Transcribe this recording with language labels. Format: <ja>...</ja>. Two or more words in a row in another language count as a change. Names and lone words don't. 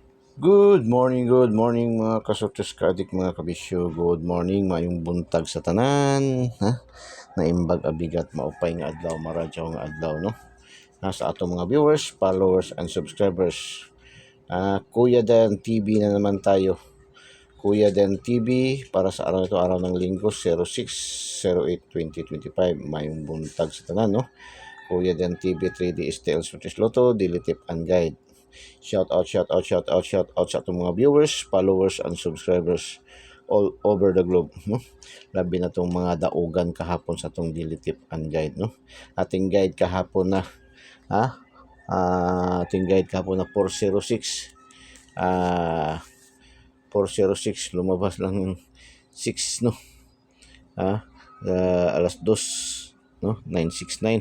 <en>Good morning</en> <ceb>mga kasotes kadik mga kabisyo.</ceb> <en>Good morning,</en> <ceb>mayong buntag sa tanan. Ha?</ceb> <ilo>Naimbag abigat</ilo> <war>maupay nga adlaw,</war> <hil>maradyaw nga adlaw,</hil> <war>no?</war> <ceb>Sa atong mga viewers, followers,</ceb> <en>and subscribers.</en> <tl>Kuya Dan TV na naman tayo. Kuya Dan TV para sa araw ito, araw ng linggo, 06/08/2025.</tl> <ceb>Mayong buntag sa tanan, no?</ceb> <en>Kuya Dan TV 3D STL Switches Lotto, Daily Tip and Guide.</en> <ceb>Shout out sa atong mga viewers, followers,</ceb> <en>and subscribers all over the globe, no?</en> <ceb>Labi na tong mga daugan kahapon sa atong</ceb> <en>daily tip and guide,</en> <ceb>no?</ceb> <tl>Ating guide kahapon na ating guide kahapon na 406. 406 lumabas lang 6, no? Alas 2, no? 969.</tl>